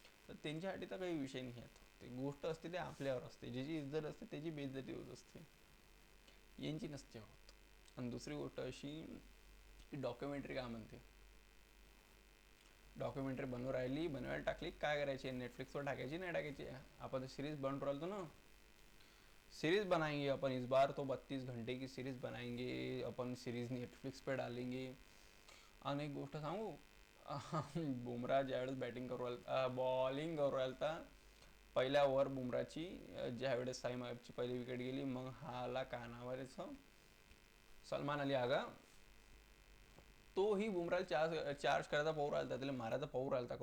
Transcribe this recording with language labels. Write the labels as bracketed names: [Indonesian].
[Marathi] तर त्यांच्यासाठी तर काही विषय नाही आहे. ते गोष्ट असते ते आपल्यावर असते, ज्याची इज्जत असते त्याची बेइज्जती होत असते, यांची नसते होत. आणि दुसरी गोष्ट अशी की डॉक्युमेंटरी काय म्हणते, डॉक्युमेंटरी बनवून राहिली, बनवायला टाकली, काय करायची, नेटफ्लिक्सवर टाकायची नाही टाकायची. आपण सीरीज बनवून राहिलो ना, [Hindi] सीरीज बनाएंगे अपन इस बार तो 32 घंटे की सीरीज बनाएंगे अपन, सीरीज नेटफ्लिक्स पे डालेंगे. [Marathi] आणि एक गोष्ट सांगू, बुमराह ज्यावेळेस बॅटिंग करू राहिला, बॉलिंग करू राहिला, पहिल्या ओव्हर बुमराची, ज्यावेळेस साईम अय्यबची पहिली विकेट गेली, मग हाला काय नाव आहे त्याचं, सलमान अली आगा, तोही बुमराला चार्ज करायचा पाहू राहिला, त्याला मारायचा पाहू राहिला.